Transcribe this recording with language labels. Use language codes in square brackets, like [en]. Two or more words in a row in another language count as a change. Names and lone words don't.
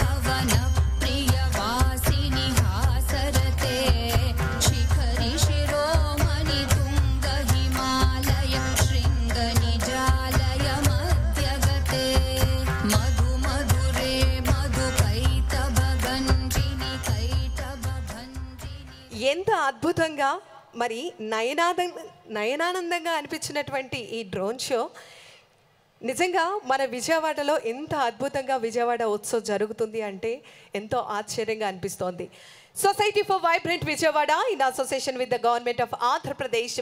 [sa] वनप्रियवासिनि हासरते शिखरि शिरोमणि तुङ्ग हिमालय शृङ्गनिजालय मध्यगते मधु मधुरे मधुकैटभगञ्जिनि कैटभञ्जिनि [te] ఎంత అద్భుతంగా మరి నయనానందంగా అనిపించినటువంటి ఈ [en] drone show [te] నిజంగా మన విజయవాడలో ఎంత అద్భుతంగా విజయవాడ ఉత్సవ్ జరుగుతుంది అంటే ఎంతో ఆశ్చర్యంగా అనిపిస్తోంది. [en] Society for Vibrant Vijayawada in association with the Government of Andhra Pradesh